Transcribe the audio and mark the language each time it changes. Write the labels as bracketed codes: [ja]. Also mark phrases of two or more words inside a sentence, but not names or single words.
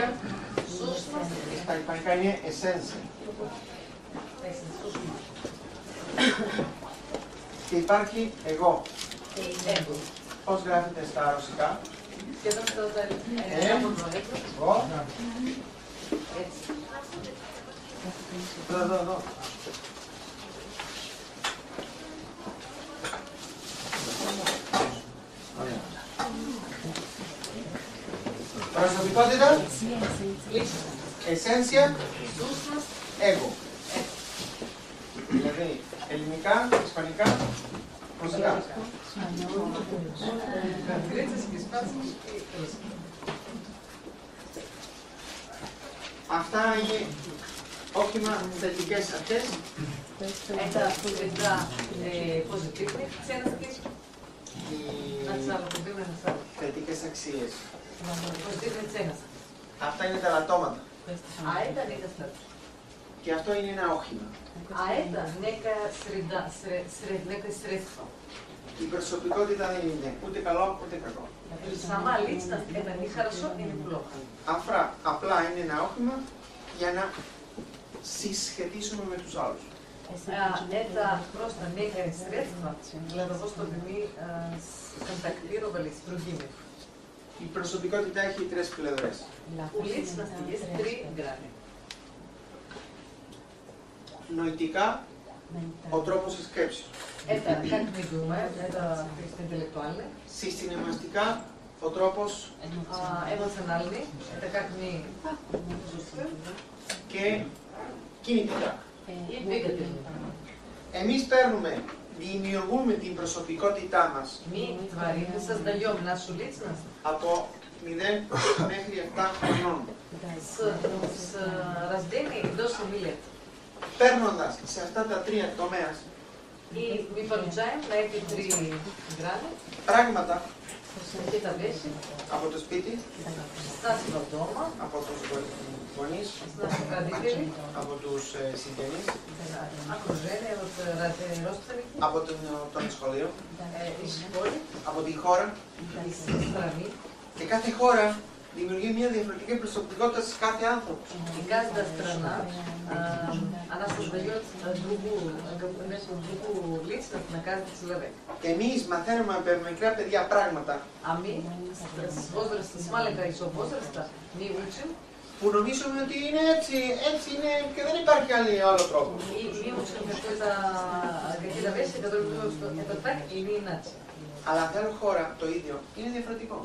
[ru] сущность, [el] στα ισπανικά είναι essence. Και υπάρχει εγώ. [ru] эго. [el] Πώς γράφεται στα ρωσικά? [ru] Я думаю, что это [el] Εγώ. Εδώ. Προσωπικότητα, εσένσια, εγώ. Δηλαδή, ελληνικά, ισπανικά, ρωσικά. Αυτά είναι όχημα θετικές αρχές. [ru] Это всегда позитивные ценности, [el] Θετικές αξίες. [ru] позитивные ценности. [el] Αυτά είναι τα λατώματα. [ru] А это недостаток. [el] Και αυτό είναι ένα όχημα. [ru] А это некая среда, некое средство. [el] Η προσωπικότητα δεν είναι ούτε καλό ούτε κακό. [ru] Сама личность это не хорошо и не плохо. [el] Απλά είναι ένα όχημα για να συσχετίσουμε με τους άλλους. [ru] Это просто некое средство для того, чтобы мы контактировали с другими. [el] Η προσωπικότητα έχει τρεις πλευρές. [ru] У личности есть три грани. [el] Νοητικά, ο τρόπος της σκέψης. [ru] Это как мы думаем, это интеллектуально. [el] Συστηνεμαστικά, ο τρόπος [ru] эмоциональный, это как мы чувствуем, [el] και κινητικά. [ru] и двигательный. [el] Εμείς παίρνουμε, δημιουργούμε την προσωπικότητά μας [ru] Мы творим, мы создаем нашу личность [el] από 0 μέχρι 7 χρονών. [ru] с рождения до 7 лет. [el] Παίρνοντας σε αυτά τα τρία τομέα [ru] И мы получаем на эти 3 грани [el] πράγματα [ru] какие-то вещи [el] από το σπίτι, [ru] с нашего дома, [el] από τους γονείς, [ru] с наших родителей, [el] από τους συγγενείς, [ru] окружение, вот, родственники, [el] από τον σχολείο, [ru] из школы, [el] από τη χώρα. [ru] из страны. [el] Και κάθε χώρα δημιουργεί μια διαφορετική προσωπικότητα σε κάθε άνθρωπο. [ru] И каждая страна, она создает другую личность на каждый человек. [el] Και εμείς μαθαίνουμε από μικρά παιδιά πράγματα [ru] А мы с возраста, с маленького еще возраста, мы учим, [el] που νομίζουμε ότι είναι έτσι, έτσι είναι και δεν υπάρχει άλλο τρόπο. [ru] и мы учим какие-то вещи, которые мы думаем, что это так или иначе. [el] Αλλά σε άλλη χώρα το ίδιο είναι διαφορετικό.